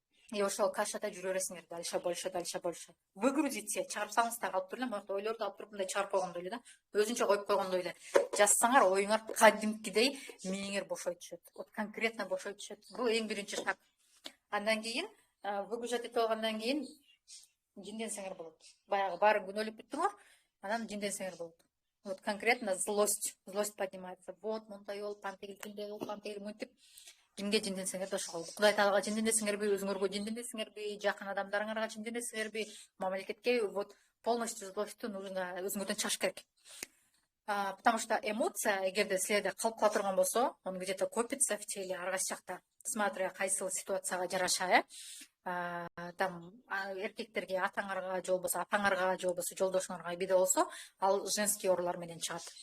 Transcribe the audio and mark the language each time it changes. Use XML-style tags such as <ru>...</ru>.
<ky>И ошол кашада жүрө бересиңер,</ky> <ru>дальше больше.</ru> <ky>Выгрузите, чыгарып салыңыздар, алып туруп эле, моякта ойлорду алып туруп мындай чыгарып койгондой эле да, өзүнчө коюп койгондой эле. Жазсаңар, оюңар кадимкидей мээңер бошой түшөт. Вот конкретно бошой түшөт. Бул эң биринчи шаг. Андан кийин выгружать этип алгандан кийин жинденсеңер болот. Баягы баарын күнөөлөп бүттүңөр, анан жинденсеңер болот.</ky> <ru>Вот конкретно злость поднимается.</ru> <ky>Вот мындай болуп, антигил тигиндей болуп, антигил мынтип. Кимге жинденсеңер да ошого. Кудай Таалага жинденесиңерби, өзүңөргө жинденесиңерби, жакын адамдарыңарга жинденесиңерби, мамлекетке, вот полностью злостьту нужно өзүңөрдөн чыгыш керек. Потому что эмоция, эгерде силерде калып кала турган болсо,</ky> <ru>он где-то копится в теле,</ru> <ky>ар кайсы жакта, смотря кайсыл ситуацияга жараша, там эркектерге атаңарга же болбосо апаңарга же болбосо жолдошуңарга биде болсо, ал женский оорулар менен чыгат.</ky>